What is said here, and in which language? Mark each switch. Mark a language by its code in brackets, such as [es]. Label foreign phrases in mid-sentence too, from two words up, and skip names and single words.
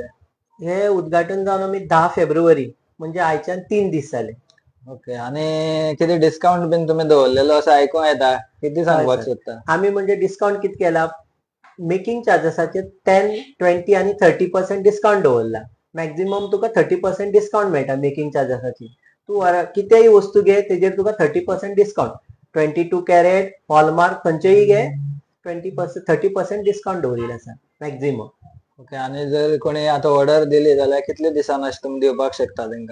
[kok] हे उद्घाटन जाऊन आम्ही 10 फेब्रुवारी म्हणजे आयच्यान 3 दीस जाले. ओके. आणि किती डिस्काउंट बिन तुम्ही दवरलेलो असं ऐकून येता, किती सांगपाक सोदता? आम्ही म्हणजे डिस्काउंट किती केला, मेकिंग चार्जेसाचे 10, 20 आणि 30% डिस्काउंट दवरला. मॅक्झिमम तुका 30% डिस्काउंट मेळटा मेकिंग चार्जेसाची. तू कितेही वस्तू घे तेजेर तुका 30% डिस्काउंट. 22 कॅरेट हॉलमार्क खंयचेही घे 20% 30% डिस्काउंट दवरिल्लो आसा मॅक्झिमम. ओके. आणि जर कोणी आता ऑर्डर दिली जाल्यार कितले दिसान अशें तुमी दिवपाक शकता तेंका?